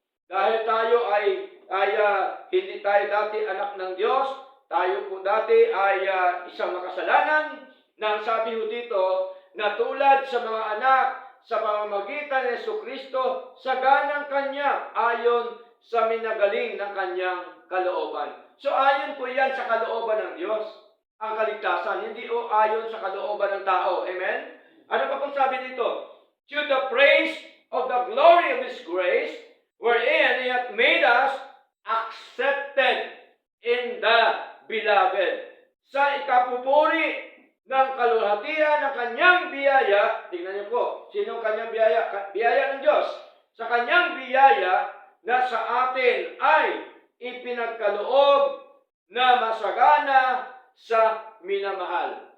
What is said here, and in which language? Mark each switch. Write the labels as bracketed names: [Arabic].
[Filipino] Dahil tayo ay hindi tayo dati anak ng Diyos, tayo po dati ay isang makasalanan, na sabi ho dito, na tulad sa mga anak sa pamamagitan ng Jesucristo, sa ganang Kanya, ayon sa minagaling ng Kanyang kalooban. So ayon po yan sa kalooban ng Diyos, ang kaligtasan, hindi o ayon sa kalooban ng tao. Amen? Ano pa pong sabi dito? [English] To the praise of the glory of His grace, wherein He hath made us accepted in the beloved. [Filipino] Sa ikapupuri ng kaluhatian ng Kanyang biyaya, tingnan niyo po, sinong Kanyang biyaya? Biyaya ng Diyos. Sa Kanyang biyaya na sa atin ay ipinagkaloob na masagana sa minamahal.